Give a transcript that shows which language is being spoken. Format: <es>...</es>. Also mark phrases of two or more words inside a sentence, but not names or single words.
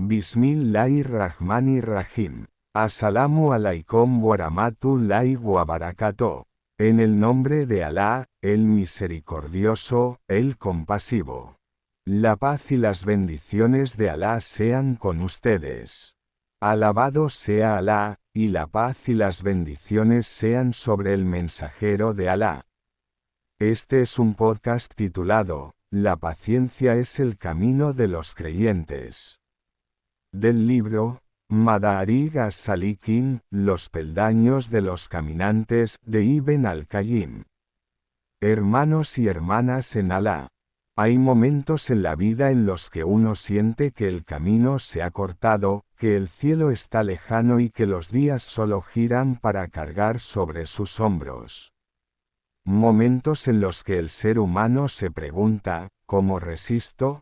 <ar>بسم الله الرحمن الرحيم. السلام عليكم ورحمة الله وبركاته.</ar> <es>En el nombre de Alá, el misericordioso, el compasivo. La paz y las bendiciones de Alá sean con ustedes. Alabado sea Alá, y la paz y las bendiciones sean sobre el mensajero de Alá. Este es un podcast titulado, La paciencia es el camino de los creyentes. Del libro, Madarig as-Salikin, Los peldaños de los caminantes, de Ibn al-Qayyim. Hermanos y hermanas en Alá. Hay momentos en la vida en los que uno siente que el camino se ha cortado, que el cielo está lejano y que los días solo giran para cargar sobre sus hombros. Momentos en los que el ser humano se pregunta, ¿cómo resisto?</es>